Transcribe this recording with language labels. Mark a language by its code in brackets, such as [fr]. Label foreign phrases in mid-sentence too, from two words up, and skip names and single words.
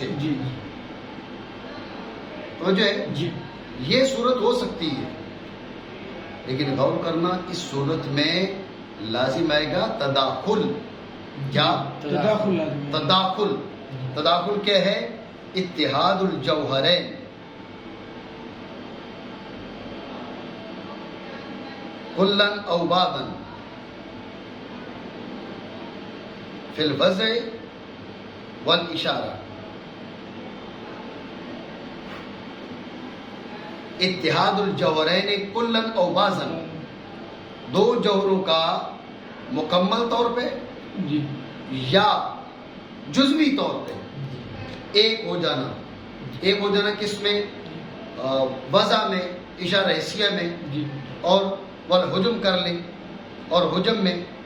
[ur] جی توجہ ہے؟ جی یہ صورت ہو سکتی ہے، لیکن غور کرنا اس صورت میں لازم آئے گا تداخل. کیا؟ تداخل لازم ہے. تداخل. تداخل کیا ہے؟ [ar] اتحاد الجوہرین. کلن او بعضن فی الوضع والاشارہ. اتحاد الجوہرین کلن او بعضن، [ur] دو جوہروں کا مکمل طور پہ جی یا جزوی طور پہ ایک ہو جانا. ایک ہو جانا کس میں؟ وضع میں، اشارہ حسیہ میں، جی اور والحجم کر لیں اور حجم میں.